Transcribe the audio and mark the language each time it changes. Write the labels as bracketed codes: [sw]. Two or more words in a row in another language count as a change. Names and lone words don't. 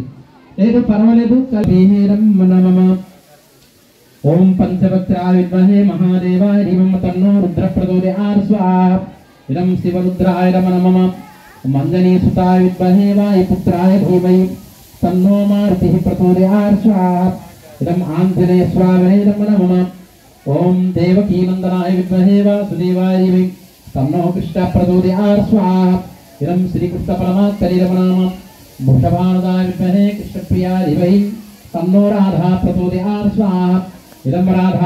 [te] లేదు పర్వాలేదు. [sa] ఓం పంచవక్త్రాయ విద్మహే మహాదేవాయ ధీమహి తన్నో రుద్ర ప్రచోదయాత్ స్వాహా ఇదం శివరుద్రాయ నమః మంజనీసుతాయ విద్మహే వాయుపుత్రాయ ధీమహి తన్నో మారుతిః ప్రచోదయాత్ స్వాహా इदं आंजनेय स्वामिने नमः ओम देवकीनंदनाय विद्महे वासुदेवाय धीमहि तन्नो कृष्ण प्रचोदयात् स्वाहा इदं श्रीकृष्ण परमात्मने नमः वृषभानुदाय विद्महे कृष्णप्रियाय धीमहि तन्नो राधा प्रचोदयात् स्वाहा इदं राधा